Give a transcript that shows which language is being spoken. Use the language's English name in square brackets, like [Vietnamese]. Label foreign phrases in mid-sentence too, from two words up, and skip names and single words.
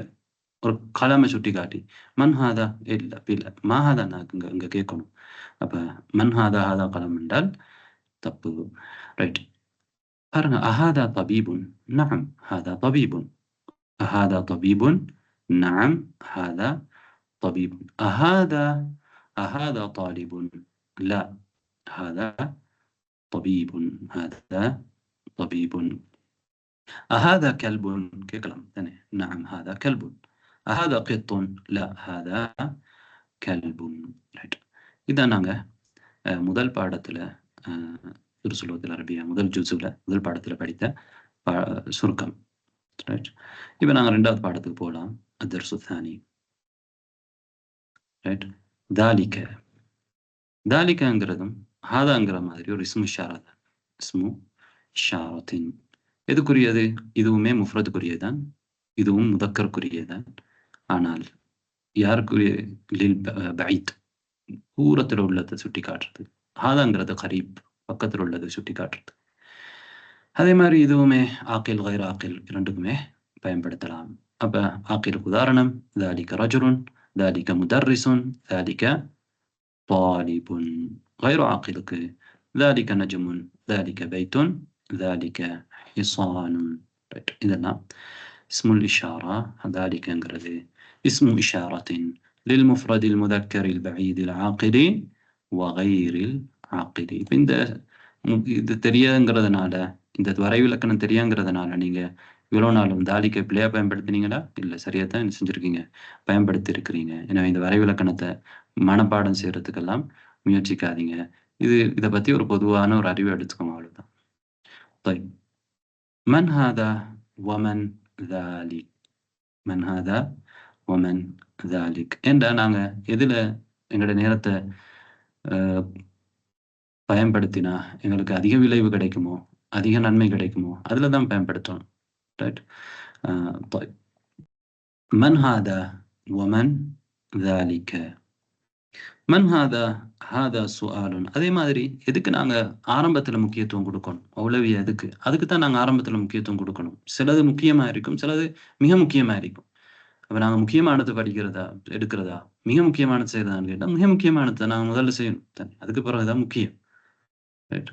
[Tamil] ஒரு கலமை சுட்டி காட்டி [Arabic] من هذا [Tamil] இல்ல பில. [Arabic] ما هذا [Tamil] நான் இங்க கேட்கணும். அப்ப [Arabic] من هذا. هذا قلم [Tamil] என்றால் தப்பு. ரைட். பாருங்க. [Arabic] أهذا طبيب. نعم هذا طبيب. أهذا طبيب. نعم هذا طبيب. أهذا طالب؟ لا هذا طبيب. هذا طبيب. أهذا كلب؟ كلام ثاني. نعم هذا كلب. أهذا قط؟ لا هذا كلب. [Tamil] إذا நாங்க முதல் பாடத்துல துருசுலோகத்தில் அரபியா முதல் ஜுசுல முதல் பாடத்துல படித்த சுருக்கம். ரைட். இப்போ நாங்க ரெண்டாவது பாடத்துக்கு போகலாம். [Arabic] الدرس الثاني. [Tamil] ரைட். தாலிக. தாலிகங்கிறதும் ஹாதாங்கிற மாதிரி ஒரு [Arabic] اسم إشارة [Tamil] தான். [Arabic] اسم إشارة. [Tamil] எதுக்குரியது? இதுவுமே முஃப்ரதுக்குரியதான், இதுவும் முதக்கருக்குரியதான். ஆனால் யாருக்குரிய? [Arabic] للبعيد, [Tamil] தூரத்தில் உள்ளதை சுட்டி காட்டுறது. ஹாதாங்கிறது கரீப், பக்கத்தில் உள்ளதை சுட்டி காட்டுறது. அதே மாதிரி இதுவுமே [Arabic] عاقل غير عاقل [Tamil] இரண்டுக்குமே பயன்படுத்தலாம். அப்ப ஆக்கிலுக்கு உதாரணம் ذلك رجل ذلك مدرس ذلك طالب. [Arabic] غير عاقلக்கு ذلك نجم ذلك بيت ذلك حصان. [Tamil] இதெல்லாம் [Arabic] اسم الإشارة. ذلكங்கிறது اسم إشارة للمفرد المذكر البعيد العاقل وغير العاقل. [Tamil] இந்த இது தெரியாங்கிறதுனால, இந்த வரைவிலக்கணம் தெரியாங்கிறதுனால நீங்க இவ்வளவு நாளும் தாலிக்க பிள்ளையா பயன்படுத்தினீங்களா? இல்ல, சரியா தான் என்ன செஞ்சிருக்கீங்க, பயன்படுத்தி இருக்கிறீங்க. எனவே இந்த வரைவிலக்கணத்தை மனப்பாடம் செய்யறதுக்கெல்லாம் முயற்சிக்காதீங்க. இதை பத்தி ஒரு பொதுவான ஒரு அறிவை எடுத்துக்கோங்க, அவ்வளவுதான். [Arabic] طيب من هذا ومن ذلك. من هذا ومن ذلك [Tamil] என்றா நாங்க எதுல எங்களோட நேரத்தை பயன்படுத்தினா எங்களுக்கு அதிக விளைவு கிடைக்குமோ, அதிக நன்மை கிடைக்குமோ, அதுல தான் பயன்படுத்தணும். ரைட். [Arabic] طيب من هذا ومن ذلك. من هذا هذا سؤال. [Tamil] அதே மாதிரி எதுக்கு நாங்க ஆரம்பத்துல முக்கியத்துவம் கொடுக்கணும்? அவ்வளவியா எதுக்கு? அதுக்கு தான் நாங்க ஆரம்பத்துல முக்கியத்துவம் கொடுக்கணும். சிலது முக்கியமா இருக்கும், சிலது மிக முக்கியமா இருக்கும். அப்ப நாங்க முக்கியமானது படிக்கிறதா எடுக்கிறதா, மிக முக்கியமானது செய்யறதான்னு கேட்டா மிக முக்கியமானதை நாங்க முதல்ல செய்யணும். அதுக்கு பிறகுதான் முக்கியம். ரைட்.